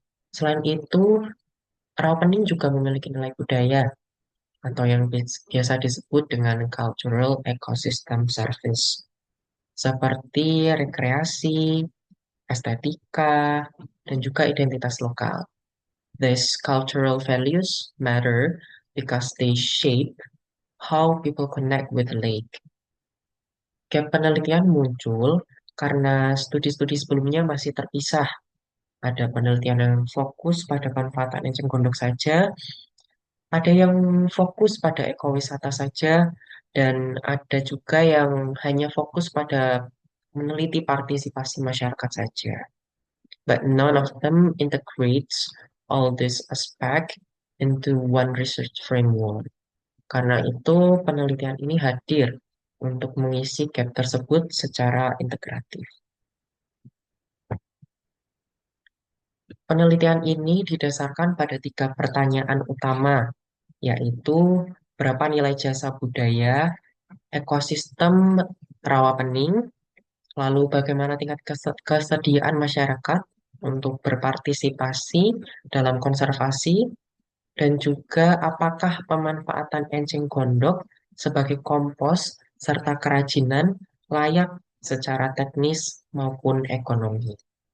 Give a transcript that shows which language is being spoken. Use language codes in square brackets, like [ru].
[id] Selain itu, rawapening juga memiliki nilai budaya atau yang biasa disebut dengan cultural ecosystem service, seperti rekreasi, estetika, dan juga identitas lokal. [en] These cultural values matter because they shape how people connect with the lake. [id] Gap penelitian muncul karena studi-studi sebelumnya masih terpisah. Ada penelitian yang fokus pada manfaat eceng gondok saja, ada yang fokus pada ekowisata saja, dan ada juga yang hanya fokus pada meneliti partisipasi masyarakat saja. [en] But none of them integrates all this aspect into one research framework. [id] Karena itu, penelitian ini hadir untuk mengisi gap tersebut secara integratif. Penelitian ini didasarkan pada tiga pertanyaan utama, yaitu berapa nilai jasa budaya, ekosistem rawapening, lalu bagaimana tingkat kesediaan masyarakat untuk berpartisipasi dalam konservasi, dan juga apakah pemanfaatan enceng gondok sebagai kompos serta kerajinan layak secara teknis maupun ekonomi.